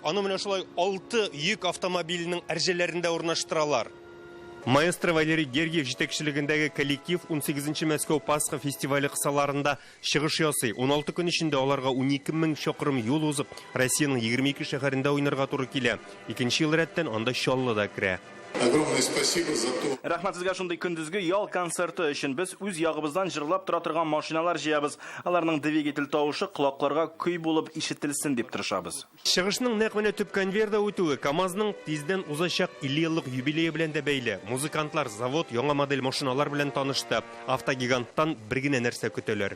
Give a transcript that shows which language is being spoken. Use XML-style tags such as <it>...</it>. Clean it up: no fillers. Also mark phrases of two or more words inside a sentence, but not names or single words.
<tt>Аны менә шулай 6 йөк автомобиленең әрҗәләрендә урнаштыралар. Маэстро Валерий Гергиев җитәкчелегендәге коллектив 18-нче Мәскәү Пасха фестивале кысаларында чыгыш ясый. 16 көн эчендә аларга 12 мең чакрым юл узып, Россиянең 22 шәһәрендә уйнарга туры килә. Икенче ел рәттән анда Чаллыда керә.</tt> <ru>Огромное спасибо за то.</ru> <tt>Рәхмәт сезгә шундый көндезге ял концерты өчен. Без үз ягыбыздан җырлап тора торган машиналар җыябыз. Аларның двигатель тавышы колакларга көй булып ишетелсен дип тырышабыз. Чыгышның нәкъ менә төп конвейерда үтүе КАМАЗның тиздән узачак 50 еллык юбилее белән дә бәйле. Музыкантлар завод яңа модель машиналар белән танышты. Автогиганттан бер генә нәрсә көтәләр.</tt>